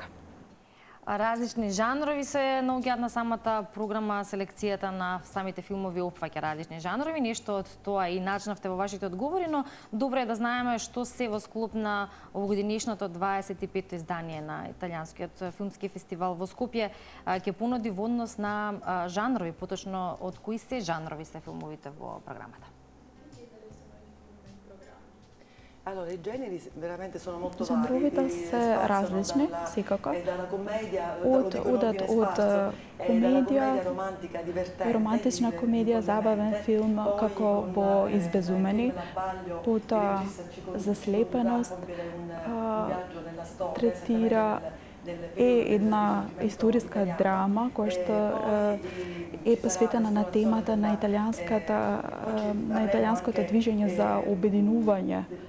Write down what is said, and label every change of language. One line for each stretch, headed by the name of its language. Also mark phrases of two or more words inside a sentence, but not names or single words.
Macedonian: Различни жанрови се наоѓаат на самата програма, селекцијата на самите филмови опфаќа различни жанрови, нешто од тоа и начнавте во вашите одговори, но добро е да знаеме што се во склоп на овогодинешното 25-то издание на Италијанскиот филмски фестивал во Скопје ќе понуди во однос на жанрови, поточно од кои се жанрови се филмовите во програмата.
Italian: Allora, i generi veramente sono molto vari.
Macedonian: Жанровите се различни, секако. Одат од комедија, романтична комедија, забавен филм, како во Избезумени, потоа Заслепеност, третира една историска драма која што е посветена на темата на италијанското движење за обединување.